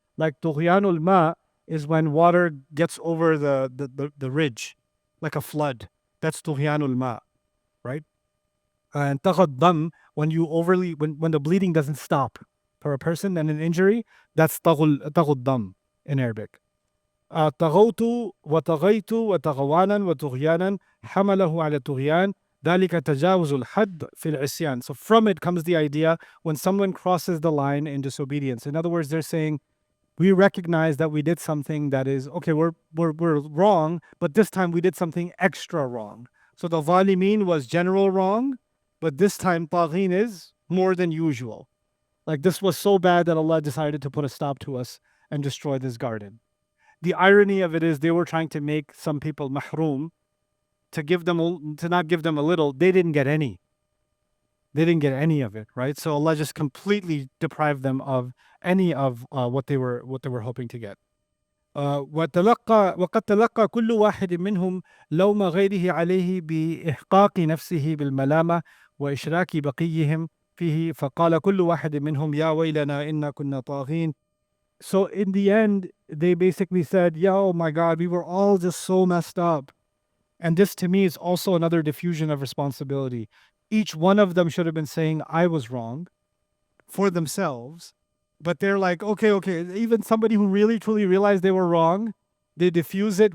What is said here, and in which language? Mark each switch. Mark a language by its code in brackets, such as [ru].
[en] Like tughyanul ma is when water gets over the ridge, like a flood. That's tughyanul ma, right? And taghaddam, when when the bleeding doesn't stop for a person and an injury, that's taghaddam in Arabic. [ar] طغوت وطغيت وتغوانا وطغيانا حمله على الطغيان ذلك تجاوز الحد في العصيان. [en] So from it comes the idea when someone crosses the line in disobedience. In other words, they're saying, we recognize that we did something that is, okay, we're wrong, but this time we did something extra wrong. So the zalimin was general wrong, but this time taghin is more than usual. Like this was so bad that Allah decided to put a stop to us and destroy this garden. The irony of it is they were trying to make some people mahroom, to not give them a little. They didn't get any. They didn't get any of it, right? So Allah just completely deprived them of any of what they were hoping to get. [ar] وقد تلقى كل واحد منهم لوم غيره عليه بإحقاق نفسه بالملامة وإشراك بقيهم فيه فقال كل واحد منهم يا ويلنا إنا كنا طاغين. [en] So in the end, they basically said, yeah, oh my God, we were all just so messed up. And this to me is also another diffusion of responsibility. Each one of them should have been saying, I was wrong for themselves. But they're like, okay, even somebody who really truly realized they were wrong, they diffuse it.